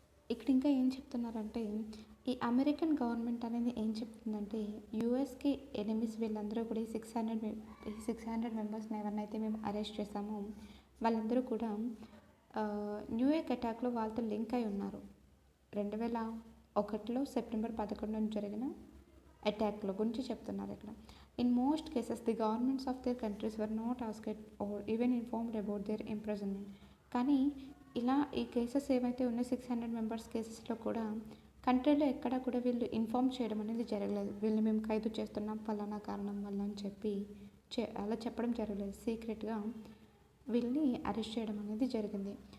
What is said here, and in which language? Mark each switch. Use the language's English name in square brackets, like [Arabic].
[Telugu] ఇక్కడ ఇంకా ఏం చెప్తున్నారంటే ఈ అమెరికన్ గవర్నమెంట్ అనేది ఏం చెప్తుందంటే యూఎస్కి ఎనిమీస్ వీళ్ళందరూ కూడా ఈ 600 మెంబర్స్ని ఎవరినైతే మేము అరెస్ట్ చేసామో వాళ్ళందరూ కూడా న్యూ ఇయర్ అటాక్లో వాళ్ళతో లింక్ అయి ఉన్నారు. 2001 సెప్టెంబర్ 11 జరిగిన అటాక్ల గురించి చెప్తున్నారు ఇక్కడ. [English] In most cases, the governments of their countries were not asked or even informed about their imprisonment. [Telugu] కానీ ఇలా ఈ కేసెస్ ఏవైతే ఉన్నాయో 600 మెంబర్స్ కేసెస్లో కూడా కంట్రీలో ఎక్కడా కూడా వీళ్ళు ఇన్ఫామ్ చేయడం అనేది జరగలేదు. వీళ్ళు మేము ఖైదు చేస్తున్నాం ఫలానా కారణం వల్ల అని చెప్పి అలా చెప్పడం జరగలేదు. సీక్రెట్గా వీళ్ళని అరెస్ట్ చేయడం అనేది జరిగింది.